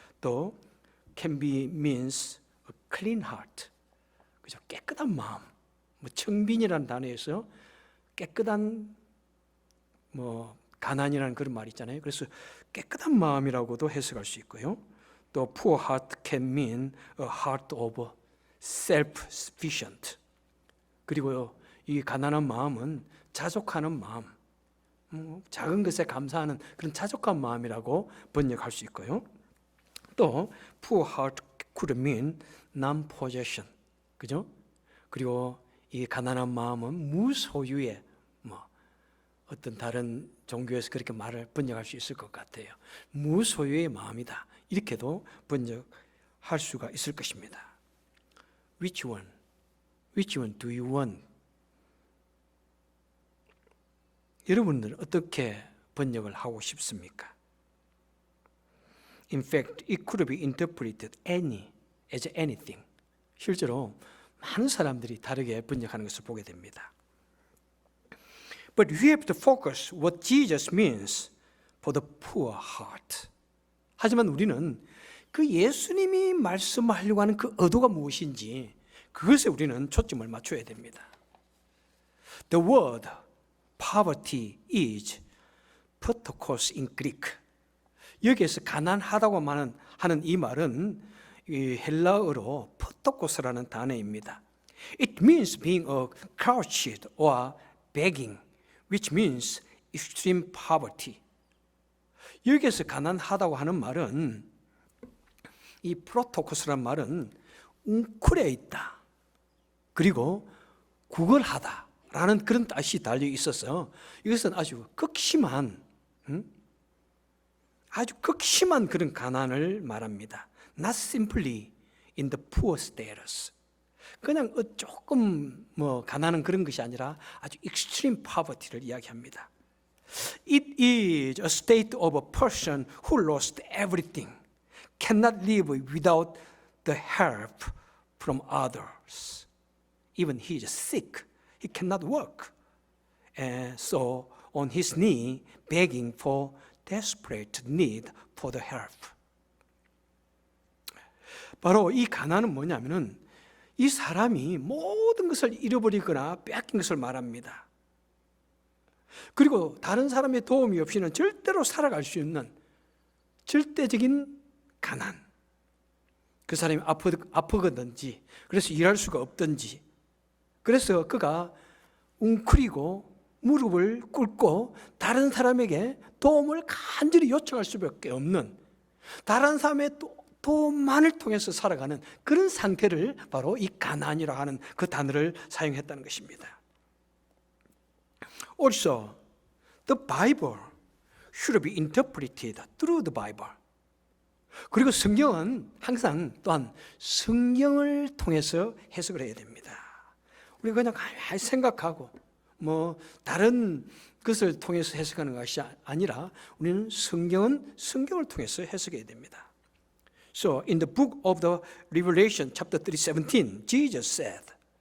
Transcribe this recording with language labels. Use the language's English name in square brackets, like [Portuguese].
[Korean] 또 [English] can be means a clean heart. [Korean] 그죠? 깨끗한 마음. 청빈이라는 단어에서 깨끗한 가난이라는 그런 말이 있잖아요. 그래서 깨끗한 마음이라고도 해석할 수 있고요. 또 [English] poor heart can mean a heart of self-sufficient. [Korean] 그리고요, 이 가난한 마음은 자족하는 마음, 작은 것에 감사하는 그런 자족한 마음이라고 번역할 수 있고요. 또 [English] poor heart could mean non-possession, [Korean] 그죠? 그리고 이 가난한 마음은 무소유의 어떤 다른 종교에서 그렇게 번역할 수 있을 것 같아요. 무소유의 마음이다. 이렇게도 번역할 수가 있을 것입니다. [English] Which one do you want? [Korean] 여러분들은 어떻게 번역을 하고 싶습니까? [English] In fact, it could be interpreted as anything. [Korean] 실제로 많은 사람들이 다르게 번역하는 것을 보게 됩니다. [English] But we have to focus what Jesus means for the poor heart. [Korean] 하지만 우리는 그 예수님이 말씀하려고 하는 그 의도가 무엇인지 그것에 우리는 초점을 맞춰야 됩니다. [English] The word poverty is ptochos in Greek. [Korean] 여기에서 가난하다고 하는 이 말은 이 헬라어로 ptochos라는 단어입니다. [English] It means being crouched or begging, which means extreme poverty. [Korean] 여기에서 가난하다고 하는 말은 이 프로토코스란 말은 웅크려 있다. 그리고 구걸하다라는 그런 뜻이 달려 있어서 이것은 아주 극심한 그런 가난을 말합니다. [English] Not simply in the poor status. [Korean] 그냥 조금 가난한 그런 것이 아니라 아주 [English] extreme poverty [Korean] 를 이야기합니다. [English] It is a state of a person who lost everything, cannot live without the help from others. Even he is sick, he cannot work. And so on his knee, begging for desperate need for the help. [Korean] 바로 이 가난은 뭐냐면은 이 사람이 모든 것을 잃어버리거나 빼앗긴 것을 말합니다. 그리고 다른 사람의 도움이 없이는 절대로 살아갈 수 없는 절대적인 가난. 그 사람이 아프거든지, 그래서 일할 수가 없든지, 그래서 그가 웅크리고 무릎을 꿇고 다른 사람에게 도움을 간절히 요청할 수밖에 없는, 다른 사람의 도움만을 통해서 살아가는 그런 상태를 바로 이 가난이라고 하는 그 단어를 사용했다는 것입니다. [English] Also, the Bible should be interpreted through the Bible. [Korean] 그리고 성경은 항상 또한 성경을 통해서 해석을 해야 됩니다. 우리가 그냥 가만히 생각하고 다른 것을 통해서 해석하는 것이 아니라 우리는 성경은 성경을 통해서 해석해야 됩니다. [English] So, in the book of the Revelation, chapter 3:17, Jesus said.